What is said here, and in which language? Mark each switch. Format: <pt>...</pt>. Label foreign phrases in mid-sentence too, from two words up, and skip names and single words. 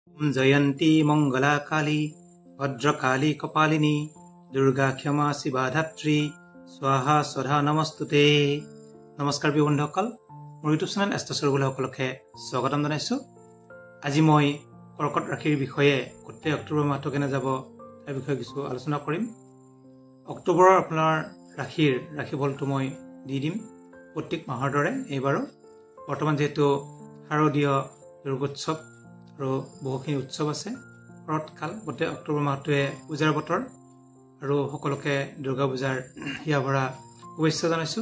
<sa>जयंती मंगला काली भद्रकाली कपालिनी दुर्गा क्षमा शिवा धात्री स्वाहा स्वधा नमस्तुते।</sa> <as>নমস্কাৰ প্ৰিয় बন্ধুসকল, মোৰ ইউটিউব চেনেল এষ্ট্ৰছৰগুলো সকলকে স্বাগতম জনাইছো। আজি মই কৰ্কট ৰাশিৰ বিষয়ে গোটেই অক্টোবৰ মাহটো কেনে যাব তাৰ বিষয়ে কিছু আলোচনা কৰিম। অক্টোবৰৰ আপোনাৰ ৰাশিফলটো মই দি দিম প্ৰত্যেক মাহৰ দৰে। এইবাৰো বৰ্তমান যেহেতু শাৰদীয় দুৰ্গোৎসৱ আৰু বহুখিনি উৎসৱ আছে, শৰৎকাল, গোটেই অক্টোবৰ মাহটোৱে পূজাৰ বতৰ আৰু সকলোকে দুৰ্গা পূজাৰ হিয়া ভৰা শুভেচ্ছা জনাইছোঁ।</as>